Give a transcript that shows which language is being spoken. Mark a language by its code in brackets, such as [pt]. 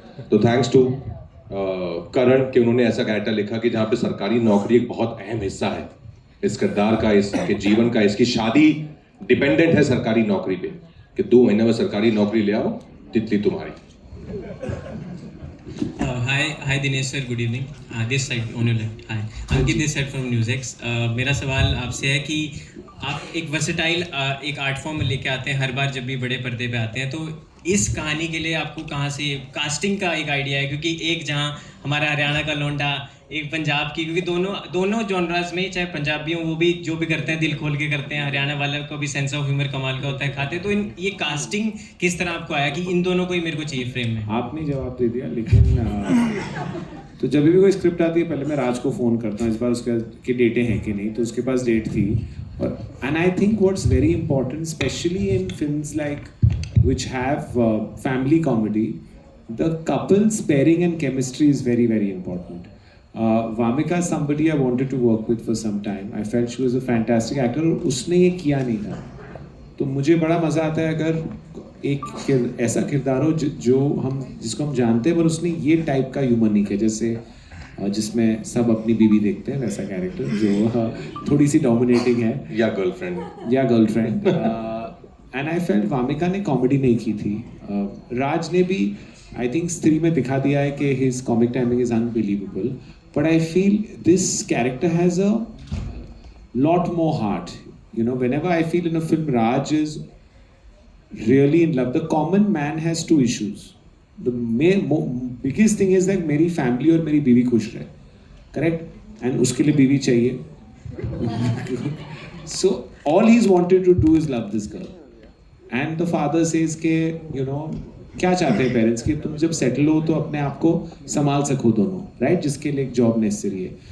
[hi] तो thanks to करण कि उन्होंने ऐसा कैरेक्टर लिखा कि जहाँ पे सरकारी नौकरी एक बहुत अहम हिस्सा है इस किरदार का, इसके जीवन का, इसकी शादी डिपेंडेंट है सरकारी नौकरी पे, कि 2 महीने में सरकारी नौकरी ले आओ, तितली तुम्हारी। [en] Hi Dinesh sir, good evening. This side on your left. Hi, Ankit this side from NewsX. [hi] मेरा सवाल आपसे है कि आप एक वर्सेटाइल एक आर्ट फॉर्म लेके आते हैं हर बार जब भी बड़े पर्दे पे आते हैं, तो इस कहानी के लिए आपको कहाँ से कास्टिंग का एक आइडिया है? क्योंकि एक जहाँ हमारा हरियाणा का लौंडा, एक पंजाब की, क्योंकि दोनों जॉनराज में चाहे पंजाबी हो वो भी जो भी करते हैं दिल खोल के करते हैं, हरियाणा वाले को भी सेंस ऑफ ह्यूमर कमाल का होता है खाते, तो ये कास्टिंग किस तरह आपको आया कि इन दोनों को ही मेरे को चाहिए फ्रेम में? आपने जवाब दे दिया, लेकिन तो जब भी कोई स्क्रिप्ट आती है पहले मैं राज को फ़ोन करता हूँ इस बार उसके की डेटें हैं कि नहीं, तो उसके पास डेट थी। [en] और and I think what's very important specially in films like which have family comedy, the couple's pairing and chemistry is very, very important. Vamika is somebody I wanted to work with for some time. I felt she was a fantastic actor [hi] और उसने ये किया नहीं था, तो मुझे बड़ा मज़ा आता है अगर एक ऐसा किरदार हो जिसको हम जानते हैं पर उसने ये टाइप का ह्यूमर नहीं किया, जैसे जिसमें सब अपनी बीवी देखते हैं वैसा कैरेक्टर जो थोड़ी सी डोमिनेटिंग है, या girlfriend [en] and I felt [hi] Wamiqa ने कॉमेडी नहीं की थी। राज ने भी [en] I think [hi] स्त्री में दिखा दिया है कि [en] His comic timing is unbelievable, but I feel this character has a lot more heart. You know, whenever I feel in a film Raj is really in love. The common man has 2 issues. The biggest thing is that [hi] मेरी family और मेरी बीवी खुश रहे, correct, and उसके लिए बीवी चाहिए। [en] So all he's wanted to do is love this girl. And the father says [hi] के क्या चाहते हैं पेरेंट्स कि तुम जब सेटल हो तो अपने आप को संभाल सको दोनों, राइट, जिसके लिए एक जॉब नेसेसरी है।